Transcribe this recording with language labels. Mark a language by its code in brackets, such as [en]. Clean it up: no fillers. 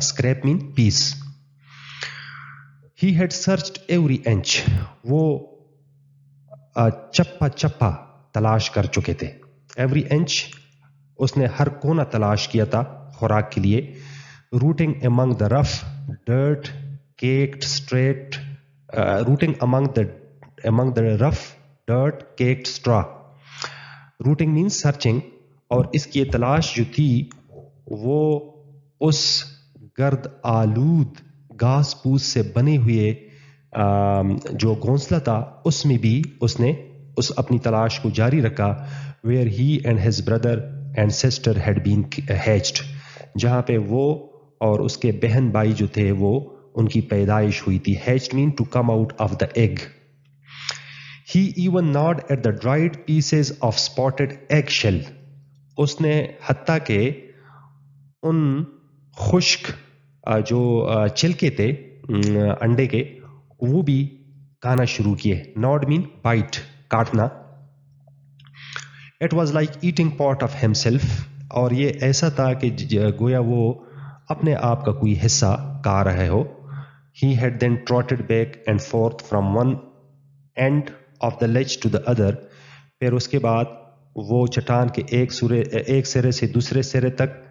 [en] scrap mean piece. he had searched every inch, [ur] وہ چپا چپا تلاش کر چکے تھے. [en] every inch, [ur] اس نے ہر کونا تلاش کیا تھا خوراک کے لیے. [en] rooting among the rough dirt caked straight rooting among the rough dirt caked straw. rooting means searching, [ur] اور اس کی تلاش جو تھی وہ اس گرد آلود گھاس پوس سے بنے ہوئے جو گھونسلہ تھا اس میں بھی اس نے اپنی تلاش کو جاری رکھا. [en] where he and his brother and sister had been hatched, [ur] جہاں پہ وہ اور اس کے بہن بھائی جو تھے وہ ان کی پیدائش ہوئی تھی. [en] hatched mean to come out of the egg. he even gnawed at the dried pieces of spotted egg shell, [ur] اس نے حتیٰ کہ ان خشک جو چھلکے تھے انڈے کے وہ بھی کھانا شروع کیے. [en] gnawed mean bite, [ur] کاٹنا. [en] it was like eating part of himself, [ur] اور یہ ایسا تھا کہ گویا وہ اپنے آپ کا کوئی حصہ کھا رہے ہو. [en] he had then trotted back and forth from one end of the ledge to the other, [ur] پھر اس کے بعد وہ چٹان کے ایک سرے سے دوسرے سرے تک.